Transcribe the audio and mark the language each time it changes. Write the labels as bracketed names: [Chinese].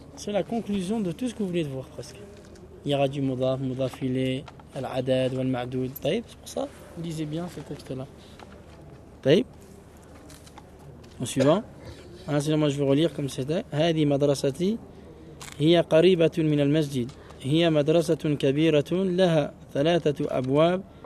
[French] C'est la conclusion de tout ce que vous venez de voir presque. Il y aura du مضاف, مضاف إليه, [Arabic] العدد والمعدود. [French] طيب, c'est pour ça. Lisez bien ce texte-là. طيب. En suivant. Alors, sinon, moi, je vais relire comme c'était. [Arabic] هذه مدرستي هي قريبة من المسجد. هي مدرسة كبيرة لها ثلاثة أبواب.